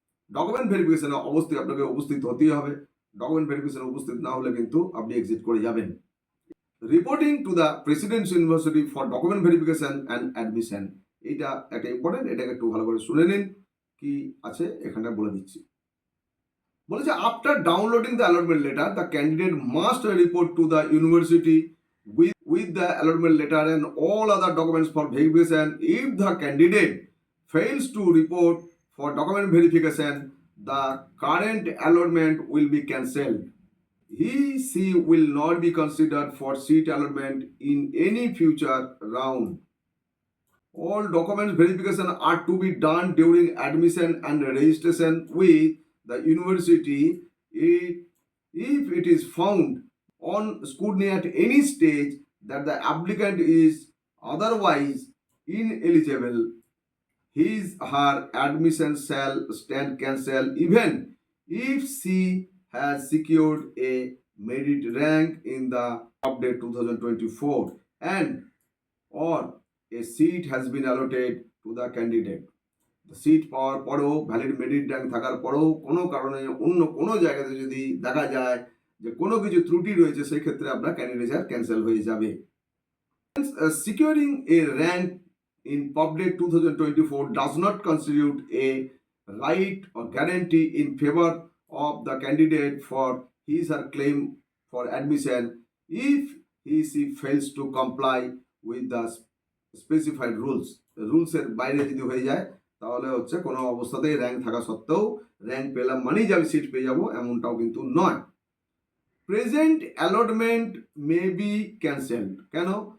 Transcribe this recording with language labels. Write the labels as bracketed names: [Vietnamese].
[Bangla] Document ভেরিফিকেশনে অবশ্যই আপনাকে উপস্থিত হতেই হবে। ডকুমেন্ট ভেরিফিকেশনে উপস্থিত না হলে কিন্তু আপনি এক্সিট করে যাবেন। [English] reporting to the Presidency University for document verification and admission, [Bangla] এইটা একটা ইম্পর্টেন্ট, এটাকে একটু ভালো করে শুনে নিন কি আছে এখানটা বলে দিচ্ছি। বলেছে [English] After downloading the allotment letter the candidate must report to the university with the allotment letter and all other documents for verification. If the candidate fails to report for document verification, the current allotment will be cancelled. She will not be considered for seat allotment in any future round. All documents verification are to be done during admission and registration with the university. If it is found on scrutiny at any stage that the applicant is otherwise ineligible, his her admission shall stand cancelled even if she has secured a merit rank in the update 2024 and or a seat has been allotted to the candidate. [Bangla] Seat পাওয়ার পরেও valid merit rank থাকার পরেও কোনো কারণে অন্য কোনো জায়গাতে যদি দেখা যায় যে কোনো কিছু ত্রুটি রয়েছে সেই ক্ষেত্রে আপনার ক্যান্ডিডেচার ক্যান্সেল হয়ে যাবে। [English] Securing a rank in PubDate 2024 does not constitute a right or guarantee in favor of the candidate for his or claim for admission if she fails to comply with the specified rules. [Bangla] রুলসের বাইরে যদি হয়ে যায় তাহলে হচ্ছে কোনো অবস্থাতেই rank থাকা সত্ত্বেও র্যাঙ্ক পেলাম মানেই যে আমি সিট পেয়ে যাবো এমনটাও কিন্তু নয়। [English] present allotment may be cancelled [Bangla] কেন?